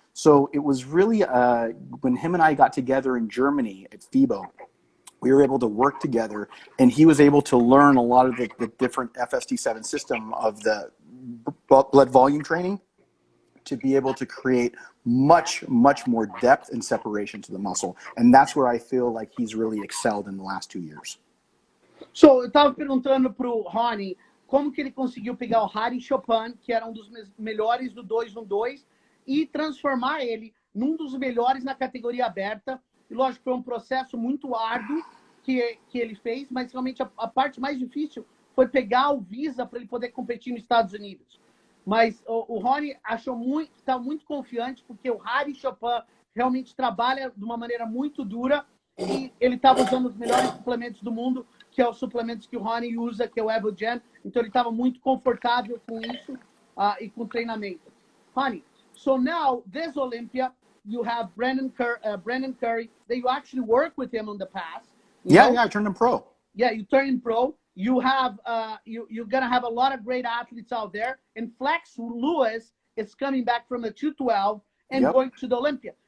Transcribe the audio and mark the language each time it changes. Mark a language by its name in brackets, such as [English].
[English] So it was really, when him and I got together in Germany at FIBO, we were able to work together, and he was able to learn a lot of the different FST7 system of the blood volume training to be able to create much, much more depth and separation to the muscle. And that's where I feel like he's really excelled in the last 2 years. [Portuguese] So, eu estava perguntando pro Hany como que ele conseguiu pegar o Hany Chopin, que era um dos melhores do 212, e transformar ele num dos melhores na categoria aberta. E lógico, foi um processo muito árduo que ele fez, mas realmente a parte mais difícil foi pegar o visa para ele poder competir nos Estados Unidos. Mas o Hany está muito confiante, porque o Hany Chopin realmente trabalha de uma maneira muito dura, e ele estava usando os melhores suplementos do mundo, que é os suplementos que o Hany usa, que é o Evogen. Então ele estava muito confortável com isso e com o treinamento. [English] Hany, so now this Olympia, you have Brandon Curry, that you actually worked with him in the past. Yeah, I turned him pro. Yeah, you turned him pro. You have you're gonna have a lot of great athletes out there. And Flex Lewis is coming back from the 212 and going to the Olympia.